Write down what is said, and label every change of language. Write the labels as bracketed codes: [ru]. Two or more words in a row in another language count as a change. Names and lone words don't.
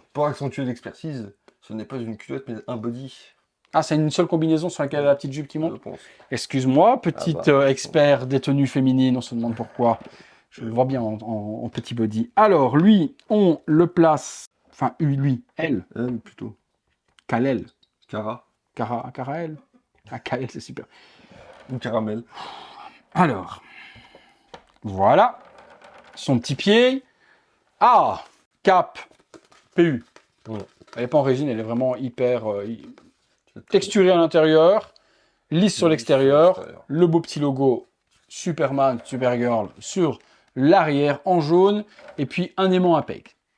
[fr] Pour accentuer l'expertise, ce n'est pas une culotte, mais un body. Ah, c'est une seule combinaison sur laquelle la petite jupe qui monte? Excuse-moi, petite expert des tenues féminines, on se demande pourquoi. Je le vois bien en petit body. Alors, lui, on le place... Enfin, lui, elle. Elle, plutôt. Kal-El. Cara. Cara-El. Ah, Kal-El, c'est super. Ou caramel. Alors, voilà. Son petit pied. Ah, cap. PU. Elle n'est pas en résine, elle est vraiment hyper... texturée à l'intérieur, lisse sur l'extérieur, le beau petit logo Superman, Supergirl sur l'arrière en jaune, et puis un aimant impeg.